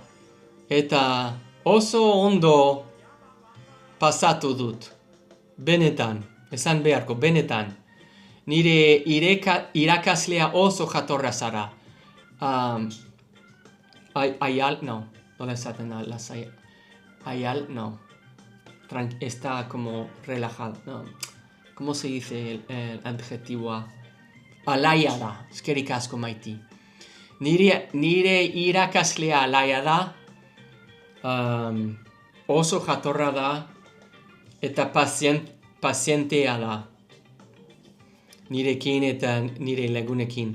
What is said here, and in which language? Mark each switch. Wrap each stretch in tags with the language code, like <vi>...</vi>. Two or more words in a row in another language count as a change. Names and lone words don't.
<eu>Eta oso ondo pasatu dut. Benetan, esan beharko, benetan. Nire irakaslea oso jatorra zara. Ayal, no, nola esaten da, Ayal, no.</eu> <es>Está como relajado, no. ¿Cómo se dice el adjetivo?</es> <eu>Alaia da, eskerrik asko Maiti. Nire irakaslea alaia da, oso jatorra da, eta pazientea da. Nirekin eta nire lagunekin.</eu>